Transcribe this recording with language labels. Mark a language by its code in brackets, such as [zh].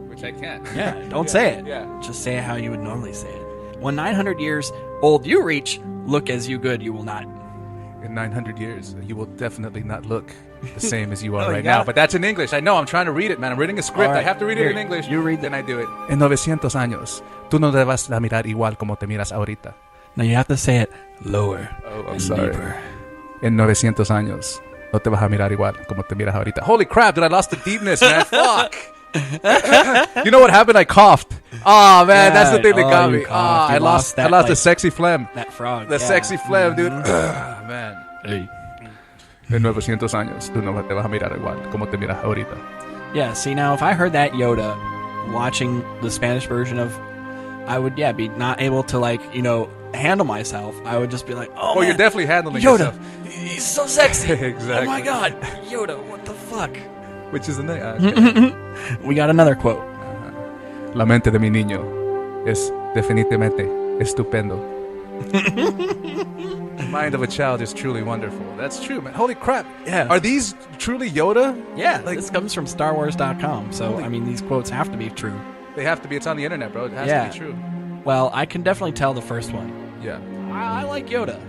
[en] Which I can't. Yeah, don't say it. Yeah. Just say it how you would normally say it. When 900 years old you reach, look as you good you will not. in 900 years, you will definitely not look the same as you are right now. But that's in English. I know. I'm trying to read it, man. I'm reading a script. Right. I have to read it in English. You read it. Then I do it. [es] En 900 años, tú no te vas a mirar igual como te miras ahorita. [en] No, you have to say it lower. Oh, I'm sorry. [es] En 900 años, no te vas a mirar igual como te miras ahorita. [en] Holy crap, dude, I lost the deepness, man. Fuck. You know what happened? I coughed. Oh, man, that's the thing that got me. I lost the sexy phlegm. That frog. The sexy phlegm, dude. Man. Hey. [es] En 900 años, tú no te vas a mirar igual como te miras ahorita. [en] Yeah, see, now, if I heard that Yoda watching the Spanish version of, I would, be not able to, like, handle myself. I would just be like, oh, man, you're definitely handling Yoda, yourself. He's so sexy. Exactly. Oh, my God. Yoda, what the fuck? Which is the name. Okay. We got another quote. [es] La mente de mi niño es definitivamente estupendo. [en] The mind of a child is truly wonderful. That's true, man. Holy crap. Yeah. Are these truly Yoda? Yeah, this comes from StarWars.com. So, I mean, these quotes have to be true. They have to be. It's on the internet, bro. It has to be true. Well, I can definitely tell the first one. Yeah. I like Yoda.